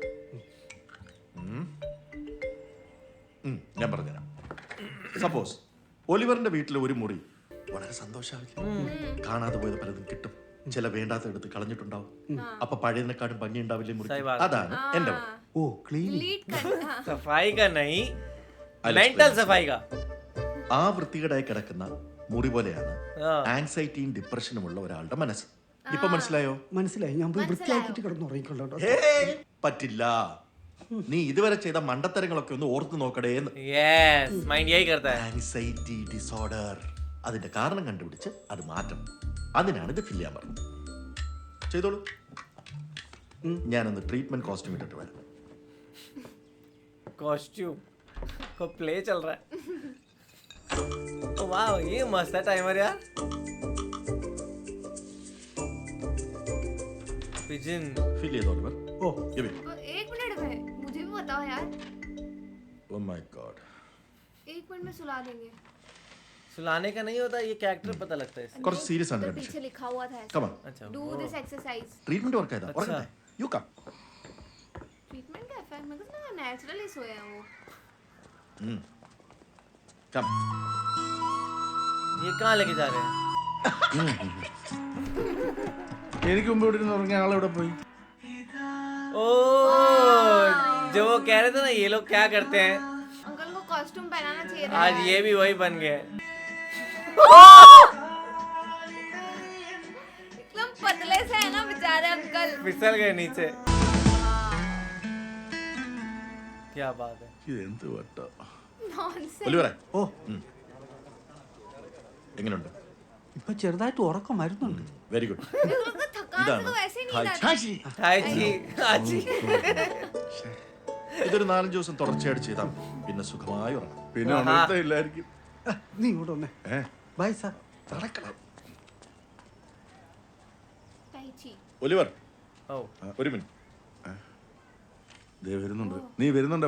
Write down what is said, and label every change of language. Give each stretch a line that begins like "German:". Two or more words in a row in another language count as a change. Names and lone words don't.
Malayalam: അതിന് സൈക്യാട്രിസ്റ്റ് ഉണ്ട്. സപ്പോസ് ഒലിവറിന്റെ വീട്ടിലെ ഒരു മുറി വളരെ സന്തോഷമാവില്ല. കാണാതെ പോയത് പലതും കിട്ടും. ചില വേണ്ടാത്ത എടുത്ത് കളഞ്ഞിട്ടുണ്ടാവും. അപ്പൊ പഴയതിനെക്കാളും ഭംഗി ഉണ്ടാവില്ലേ മുറി? അതാണ് എന്റെ വഴി. ഓ ക്ലീൻ.
Hindi: सफाई का नहीं, मेंटल सफाई का.
Malayalam: ആ വൃത്തികേടായി കിടക്കുന്ന മുറി പോലെയാണ് ആങ്സൈറ്റിയും ഡിപ്രഷനും ഉള്ള ഒരാളുടെ മനസ്സ്. ഇപ്പൊ മനസ്സിലായോ? മനസ്സിലായി. ഞാൻ പോയി വൃത്തിയാക്കിട്ട് കിടന്നു ഉറങ്ങിക്കൊള്ളോ. പറ്റില്ല. നീ ഇതുവരെ ചെയ്ത മണ്ടത്തരങ്ങളൊക്കെ ഒന്ന് ഓർത്തു നോക്കടേന്ന്.
English: anxiety disorder.
Malayalam: അതിന്റെ കാരണം കണ്ടുപിടിച്ച് അത് മാറ്റണം. അതിനാണ് ഇത് ഫില്ല് ചെയ്യാൻ പറഞ്ഞത്. ചെയ്തോളൂ. ഞാനൊന്ന്
English: treatment costume
Malayalam: ഇട്ടിട്ട് വരാം.
Hindi: कॉस्ट्यूम को प्ले चल रहा है. वाह, ये मस्त है टाइमर यार. पिजन
Malayalam: ഫിൽ ചെയ്തോ ഒലിവർ? ഓ
English: give it.
Hindi: 1 मिनट में मुझे भी बताओ यार.
English: Oh my god.
Hindi: 1 मिनट में सुला देंगे. सुलाने का नहीं होता, ये कैरेक्टर पता लगता है इससे.
Malayalam: കുറച്ച് സീരിയസ് ആണ്
Hindi: उधर
Malayalam: കണ്ടീഷൻ.
Hindi: पीछे लिखा हुआ था
English: Come
Hindi: ऐसा.
English: on.
Hindi: अच्छा,
English: Do this exercise. treatment work
Malayalam: ചെയ്താ ഉറങ്ങട്ടെ.
English: You come.
Hindi: ट्रीटमेंट का इफेक्ट मेरे को ना नेचुरली सोया है वो.
English: Come.
Hindi: ये कहाँ लेके जा रहे हैं?
Malayalam: എനിക്ക് മുമ്പ് ഇവിടെ ഇരുന്ന് ഉറങ്ങിയ ആളെവിടെ പോയി?
Hindi: ओ, जो वो कह रहे थे ना ये लोग क्या करते हैं, अंकल को कॉस्ट्यूम पहनाना चाहिए था. आज ये भी वही बन गए. एकदम पतले से है ना बेचारे अंकल. फिसल गए नीचे. क्या बात है.
Malayalam: എന്ത് വട്ടോ.
English: Nonsense.
Malayalam: ഒലിവറെ, ഓ എങ്ങനെയുണ്ട്? ഇപ്പൊ ചെറുതായിട്ട് ഉറക്കം വരുന്നുണ്ട്.
English: Very good.
Hindi: मेरे को तो थकान से तो वैसे ही नींद आती. हाय जी, आजी.
Malayalam: ഇതൊരു 4-5 ദിവസം തുടർച്ചയായിട്ട് ചെയ്താൽ പിന്നെ സുഖമായി ഉറങ്ങാം. പിന്നെ ഉണർത്തേ ഇല്ലായിരിക്കും. നീ ഇങ്ങോട്ട് വന്നേ.
English: bye sir.
Malayalam: നടക്കണം. Tai chi. ഒലിവർ,
Hindi: ओ,
Malayalam: ഒരു മിനിറ്റ്. ദേ വരുന്നുണ്ട്. നീ വരുന്നുണ്ട്.